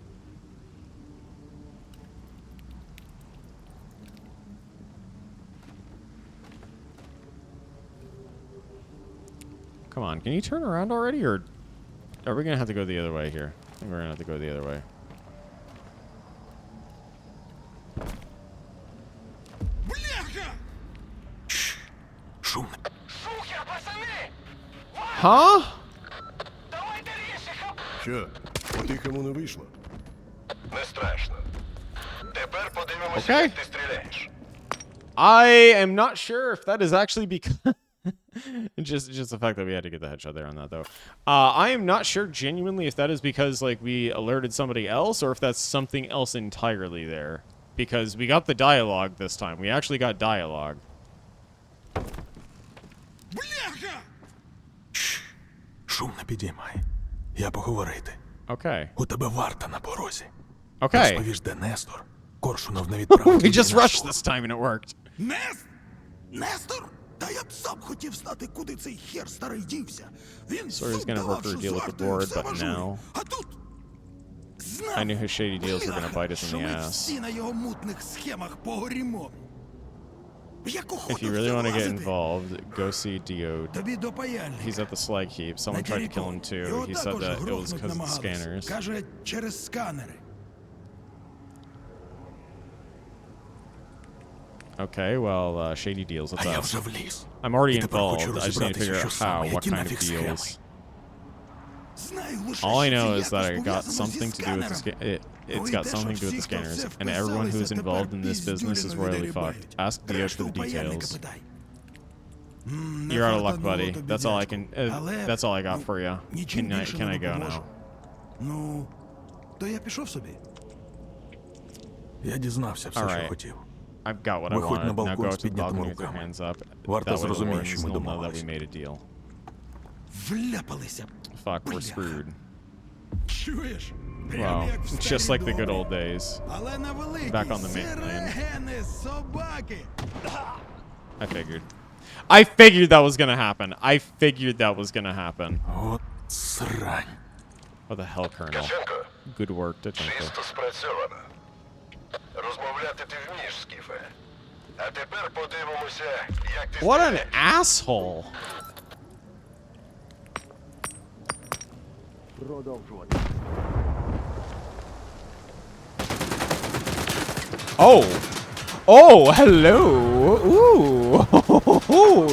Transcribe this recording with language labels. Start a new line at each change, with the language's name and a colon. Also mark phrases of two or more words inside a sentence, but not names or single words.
English: Come on, can you turn around already, or are we gonna have to go the other way here? I think we're gonna have to go the other way. Huh?
Ukrainian: Що? По-тихому не вийшло. Не страшно. Тепер подивимося,
English: Okay.
Ukrainian: як ти стріляєш.
English: I am not sure if that is actually because just the fact that we had to get the headshot there on that though. I am not sure genuinely if that is because like we alerted somebody else or if that's something else entirely there. Because we got the dialogue this time. We actually got dialogue.
Ukrainian: Шум не підіймай. Я поговорити.
English: Okay.
Ukrainian: У тебе варта на порозі.
English: Okay.
Ukrainian: Розповіш, де Нестор. Коршунов не відправив.
English: We just rushed this time and it worked.
Ukrainian: Нестор? Та я б сам хотів знати, куди цей хер старий дівся. Він
English: So he's gonna work her deal with the board, but now
Ukrainian: А тут
English: I knew his shady deals were gonna bite us in
Ukrainian: що
English: the
Ukrainian: ми
English: ass.
Ukrainian: всі на його мутних схемах погорімо.
English: If you really want to get involved, go see Diode.
Ukrainian: Тобі до паяльника.
English: He's at the slag heap. Someone tried to kill him too. He said that it was because of the scanners.
Ukrainian: Каже, через сканери.
English: Okay, well, shady deals. What's
Ukrainian: А я
English: up?
Ukrainian: вже вліз.
English: I'm already
Ukrainian: І тепер хочу
English: involved. I just need to figure
Ukrainian: розібратися,
English: out
Ukrainian: що
English: how,
Ukrainian: саме,
English: what
Ukrainian: які
English: kind of
Ukrainian: нафіг схеми.
English: deals.
Ukrainian: Знаю лише,
English: All I
Ukrainian: що
English: know
Ukrainian: це
English: is that I
Ukrainian: якось
English: got
Ukrainian: пов'язано зі
English: something to do with the
Ukrainian: сканером.
English: it's got something to do with the scanners, and everyone who is involved in this business is royally fucked. Ask Diode for the details. You're out of luck, buddy. That's all I can. That's all I got for you. Can I go now?
Ukrainian: Ну, то я пішов собі. Я дізнався все,
English: Alright.
Ukrainian: що хотів.
English: I've got what I
Ukrainian: Виходь на
English: wanted. Now
Ukrainian: балкон
English: go
Ukrainian: з
English: to the
Ukrainian: піднятими
English: balcony with your
Ukrainian: руками.
English: hands up.
Ukrainian: Варта
English: That way the
Ukrainian: зрозуміє, що
English: Warrens
Ukrainian: ми
English: will know that we
Ukrainian: домовились.
English: made a deal.
Ukrainian: Вляпалися.
English: Fuck, we're
Ukrainian: Бляха.
English: screwed.
Ukrainian: Чуєш? Прям
English: Wow,
Ukrainian: як в
English: it's just
Ukrainian: старі
English: like the good
Ukrainian: добрі.
English: old days.
Ukrainian: Але на великій
English: Back on the main lane.
Ukrainian: сирени, собаки.
English: I figured that was gonna happen. I figured that was gonna happen.
Ukrainian: От срань.
English: What the hell, Colonel?
Ukrainian: Ткаченко,
English: Good work, Tachenko.
Ukrainian: чисто спрацьовано. Розмовляти ти вмієш, Скіфе. А тепер подивимося, як ти
English: What an
Ukrainian: стріляєш.
English: asshole! Oh! Oh, hello! Ooh!